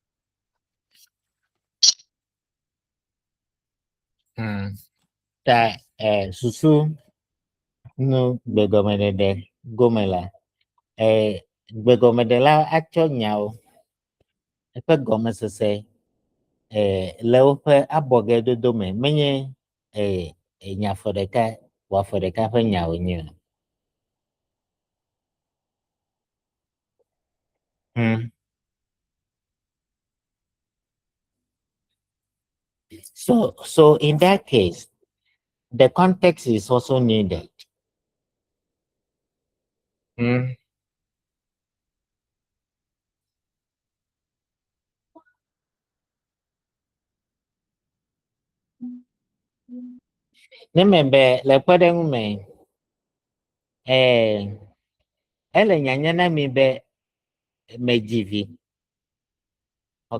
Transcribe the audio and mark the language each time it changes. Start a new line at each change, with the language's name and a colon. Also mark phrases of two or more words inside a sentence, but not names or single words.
Ewe: Susu no gbegɔmeɖeɖe gome la. Gbegɔmeɖe la atsɔ nyawo eƒe gɔmesese le woƒe abɔgedodo me menye nya afɔ ɖeka wɔ afɔ ɖeka ƒe nyawo nye o.
English: So in that case, the context is also needed.
Ewe: Ne me be le kpeɖeŋu me, ele nyanya na mi be medzi vi, ok?